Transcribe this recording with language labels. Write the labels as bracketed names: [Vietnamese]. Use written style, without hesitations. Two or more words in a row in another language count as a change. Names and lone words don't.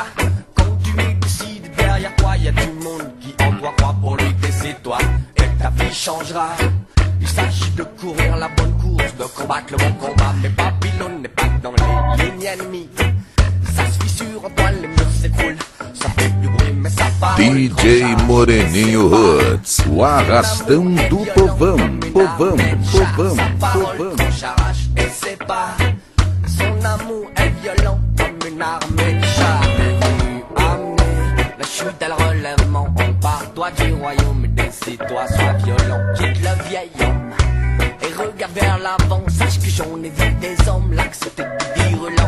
[French] Décide derrière toi, y'a du monde qui en doit croire pour lui, décide-toi et ta vie changera. Il s'agit de courir la bonne course, de combattre le bon combat. Mais Babylone n'est pas dans les lignes ennemies. Ça se fissure en toi, les murs s'écroulent. Ça fait du bruit, mais ça part. [Portuguese] DJ Moreninho Hoods, o arrastão do povão, povão, povão, povão. [French] J'arrache et c'est pas. Son amour est violent comme une armée de chars. La chute et le relèvement, empare-toi du royaume, décide-toi, sois violent, quitte le vieil homme et regarde vers l'avant, sache que j'en ai vu des hommes là que c'était des virulents.